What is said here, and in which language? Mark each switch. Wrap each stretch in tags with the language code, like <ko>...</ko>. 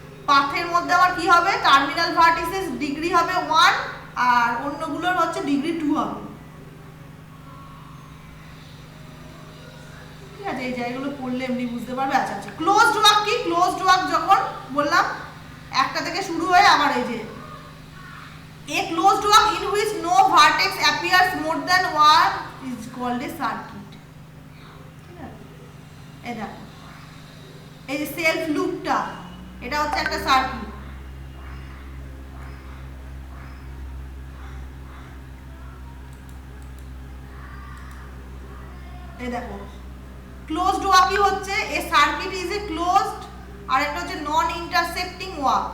<bn>পাথের মধ্যে আবার কি হবে, টার্মিনাল ভার্টিসেস ডিগ্রি হবে 1, আর অন্যগুলোর হচ্ছে ডিগ্রি 2 হবে, ঠিক আছে, এই জায়গাগুলো পড়লে এমনি বুঝতে পারবে। আচ্ছা আচ্ছা, ক্লোজড ওয়াক কি, ক্লোজড ওয়াক যখন বললাম একটা থেকে শুরু হয়ে আবার এই যে</bn> <en>A closed walk in which no vertex appears more than one is called a circuit.</en> <bn>ঠিক আছে, এই দেখো এই যে সেলফ লুপটা, এটা হচ্ছে একটা সার্কিট। এই দেখো ক্লোজড ওয়াকই হচ্ছে</bn> <en>a circuit is a closed,</en> <bn>আর একটা হচ্ছে নন ইন্টারসেক্টিং ওয়াক।</bn>